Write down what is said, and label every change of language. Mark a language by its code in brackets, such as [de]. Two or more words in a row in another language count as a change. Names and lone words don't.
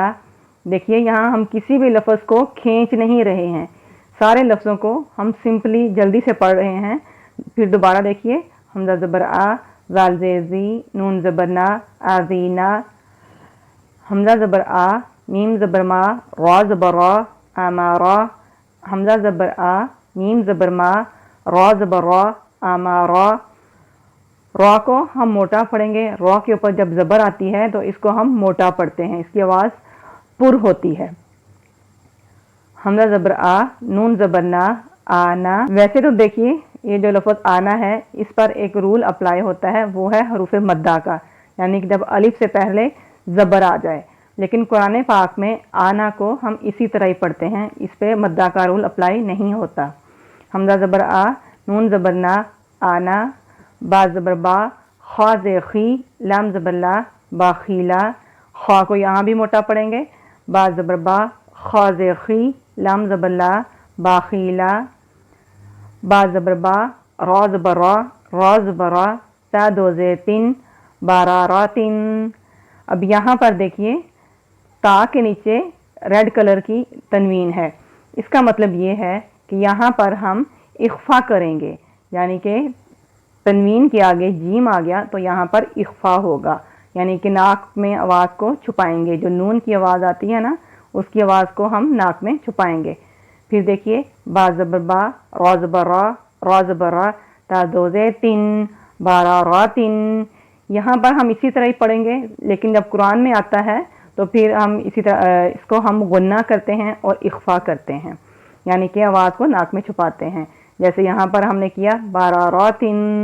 [ur] دیکھیے یہاں ہم کسی بھی لفظ کو کھینچ نہیں رہے ہیں، سارے لفظوں کو ہم سمپلی جلدی سے پڑھ رہے ہیں۔ پھر دوبارہ دیکھیے، حمزہ زبر آ، زال زی، نون زبر نا، آزینا۔ حمزہ زبر آ، میم زبر ما، را زبر را، آمارا۔ حمزہ زبر آ، میم زبر ما، را زبر را، آمارا۔ را کو ہم موٹا پڑھیں گے، را کے اوپر جب زبر آتی ہے تو اس کو ہم موٹا پڑھتے ہیں، اس کی آواز پر ہوتی ہے۔ حمزہ زبر آ، نون زبر نا، آنا۔ ویسے تو دیکھیے یہ جو لفظ آنا ہے اس پر ایک [en] rule apply [ur] ہوتا ہے، وہ ہے حروف مدہ کا، یعنی کہ جب الف سے پہلے زبر آ جائے، لیکن قرآن پاک میں آنا کو ہم اسی طرح ہی پڑھتے ہیں، اس پہ مدہ کا [en] rule apply [ur] نہیں ہوتا۔ حمزہ زبر آ، نون زبر نا، آنا، با زبر با، خا زیخی، لام زبر لا، باخیلا۔ خا کو یہاں بھی موٹا پڑھیں گے، با زبر با، خا زیخی، لام زبر لا، باخیلا۔ با زبر با، را زبر را، را زبر را، تا دو زیر تین، باراراتن۔ اب یہاں پر دیکھیے تا کے نیچے [en] red color [ur] کی تنوین ہے، اس کا مطلب یہ ہے کہ یہاں پر ہم اخفا کریں گے، یعنی کہ تنوین کے آگے جیم آ گیا تو یہاں پر اخفا ہوگا، یعنی کہ ناک میں آواز کو چھپائیں گے، جو نون کی آواز آتی ہے نا اس کی آواز کو ہم ناک میں چھپائیں گے۔ پھر دیکھیے با زبر با، را زبر را، را زبر را، تا دو زیر تین، باراراتن۔ یہاں پر ہم اسی طرح ہی پڑھیں گے، لیکن جب قرآن میں آتا ہے تو پھر ہم اسی طرح اس کو ہم غنہ کرتے ہیں اور اخفا کرتے ہیں، یعنی کہ آواز کو ناک میں چھپاتے ہیں، جیسے یہاں پر ہم نے کیا باراراتن۔